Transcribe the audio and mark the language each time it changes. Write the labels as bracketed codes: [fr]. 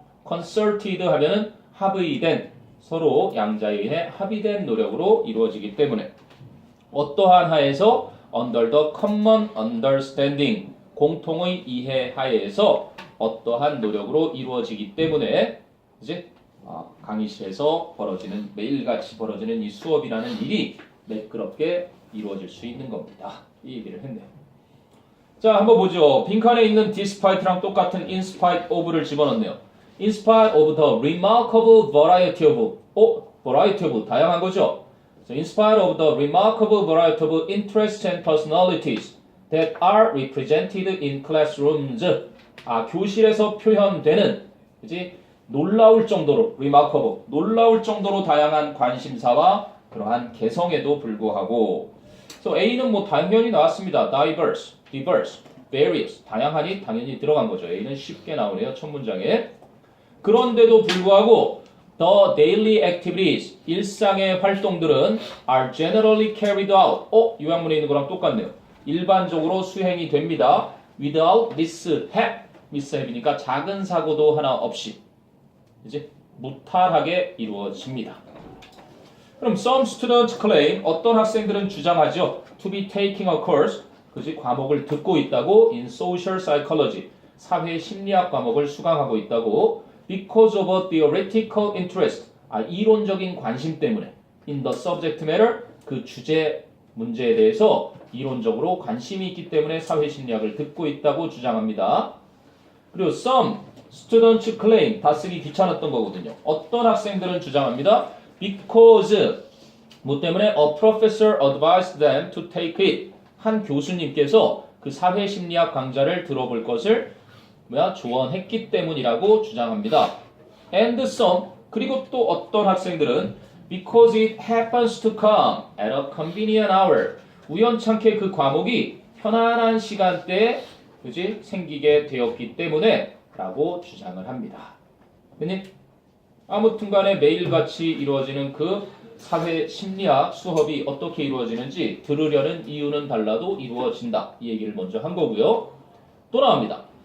[ko] concerted 하면은 합의된 서로 양자에 의해 합의된 노력으로 이루어지기 때문에 어떠한 하에서 [en] under the common understanding [ko] 공통의 이해 하에서 어떠한 노력으로 이루어지기 때문에 이제 강의실에서 벌어지는 매일같이 벌어지는 이 수업이라는 일이 매끄럽게 이루어질 수 있는 겁니다. 이 얘기를 했네요. 자, 한번 보죠. 빈칸에 있는 despite랑 똑같은 in spite of를 집어넣네요. [en] In spite of the remarkable variety of variety of [ko] 다양한 거죠. [en] So in spite of the remarkable variety of interests and personalities that are represented in classrooms. [ko] 교실에서 표현되는, 그지? 놀라울 정도로, remarkable, 놀라울 정도로 다양한 관심사와 그러한 개성에도 불구하고. So A는 뭐 당연히 나왔습니다. diverse, various, 다양하니 당연히 들어간 거죠. A는 쉽게 나오네요. 첫 문장에. 그런데도 불구하고 [en] the daily activities, [ko] 일상의 활동들은 [en] are generally carried out. [ko] 요약문에 있는 거랑 똑같네요. 일반적으로 수행이 됩니다. [en] without mishap [ko] 이니까 작은 사고도 하나 없이 이제 무탈하게 이루어집니다. 그럼 [en] some students claim, [ko] 어떤 학생들은 주장하죠. [en] to be taking a course, 그지? [ko] 과목을 듣고 있다고 [en] in social psychology, [ko] 사회 심리학 과목을 수강하고 있다고 [en] because of a theoretical interest, [ko] 이론적인 관심 때문에 [en] in the subject matter, [ko] 그 주제 문제에 대해서 이론적으로 관심이 있기 때문에 사회심리학을 듣고 있다고 주장합니다. 그리고 [en] some students claim, [ko] 다 쓰기 귀찮았던 거거든요. 어떤 학생들은 주장합니다. because, 뭐 때문에 [en] a professor advised them to take it, [ko] 한 교수님께서 그 사회심리학 강좌를 들어볼 것을 조언했기 때문이라고 주장합니다. [en] And some, [ko] 그리고 또 어떤 학생들은 [en] because it happens to come at a convenient hour, [ko] 우연찮게 그 과목이 편안한 시간대에 그지? 생기게 되었기 때문에 라고 주장을 합니다. 그니 아무튼 간에 매일같이 이루어지는 그 사회심리학 수업이 어떻게 이루어지는지 들으려는 이유는 달라도 이루어진다. 이 얘기를 먼저 한 거고요. 또 나옵니다.